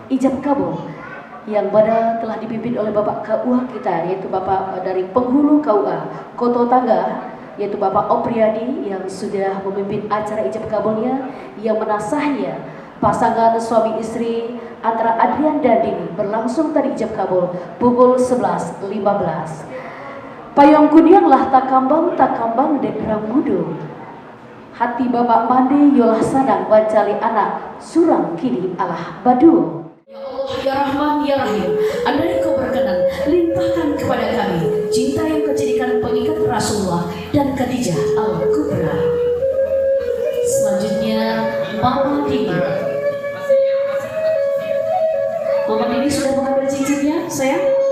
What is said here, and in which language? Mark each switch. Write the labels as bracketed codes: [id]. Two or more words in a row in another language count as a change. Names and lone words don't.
[id] Ijab kabul yang pada telah dipimpin oleh Bapak KUA kita, yaitu Bapak dari penghulu KUA Koto Tangga, yaitu Bapak Opriyadi yang sudah memimpin acara ijab kabulnya, yang menasahnya pasangan suami istri antara Adrian dan Dini. Berlangsung tadi ijab kabul pukul 11.15. [min] Payung kunyanglah takambang dek rambudo. Hati Bapak mande yolah sadang bacali anak surang kini alah badu. [ar] يا الله يا رحمن يا رحيم, [id] andai kau berkenan limpahkan kepada kami cinta yang kau jadikan pengikat Rasulullah dan Khadijah Al-Kubra. Selanjutnya Mama Dini. Mama Dini sudah mengambil cincinnya, sayang?